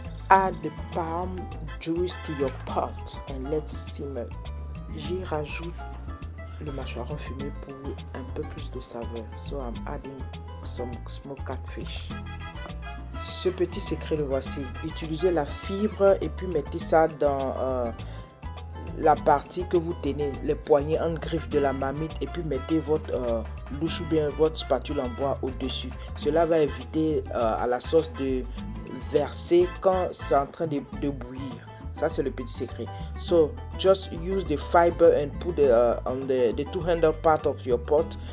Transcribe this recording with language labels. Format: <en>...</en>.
<en>Add the palm juice to your pot and let's simmer.</en> <fr>J'y rajoute le mâcharon fumé pour un peu plus de saveur.</fr> <en>So I'm adding some smoked catfish.</en> <fr>Ce petit secret le voici. Utilisez la fibre et puis mettez ça dans la partie que vous tenez, les poignets en griffe de la marmite et puis mettez votre louche ou bien votre spatule en bois au-dessus. Cela va éviter à la sauce de verser quand c'est en train de bouillir. Ça, c'est le petit secret.</fr> <en>So, just use the fiber and put on the two-handed part of your pot.</en>